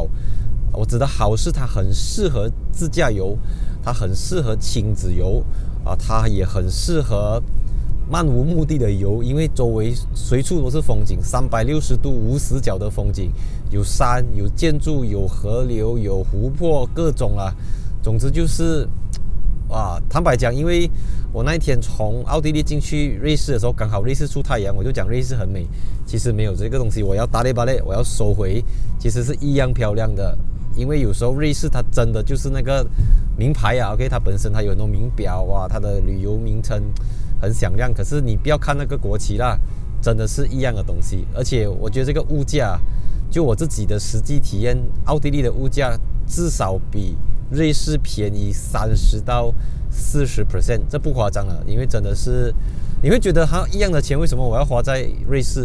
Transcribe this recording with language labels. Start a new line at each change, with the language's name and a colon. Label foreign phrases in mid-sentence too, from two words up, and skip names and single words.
Chinese: 我指的好是它很適合自駕遊，它很適合親子遊啊，它也很適合漫無目的的遊，因為周圍隨處都是風景，360度無死角的風景，有山，有建築，有河流，有湖泊，各種啦。總之就是哇，坦白講，因為我那一天從奧地利進去瑞士的時候，剛好瑞士出太陽，我就講瑞士很美。其實沒有這個東西，我要打咧巴咧，我要收回。其實是一樣漂亮的，因為有時候瑞士它真的就是那個名牌啊 ，OK， 它本身它有很多名錶啊，它的旅遊名稱很響亮。可是你不要看那個國旗啦，真的是一樣的東西。而且我覺得這個物價，就我自己的實際體驗，奧地利的物價至少比瑞士便宜30%到40%，這不誇張了，因為真的是你會覺得它一樣的錢，為什麼我要花在瑞士？